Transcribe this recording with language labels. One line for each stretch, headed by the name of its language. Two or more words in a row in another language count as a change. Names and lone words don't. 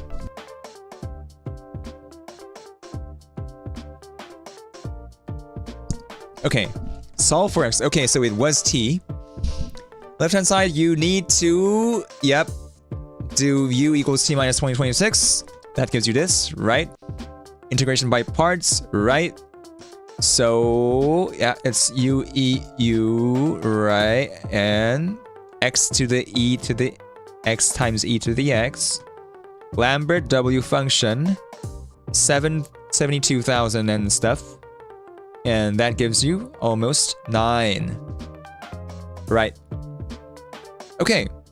English: Okay, solve for x. Okay, so it was t. Left-hand side, you need to, yep, do u equals t minus 2026. That gives you this, right? Integration by parts, right? So, yeah, it's u, e, u, right? And x to the e to the x times e to the x. Lambert W function, 72,000 and stuff. And that gives you almost 9. Right. Okay.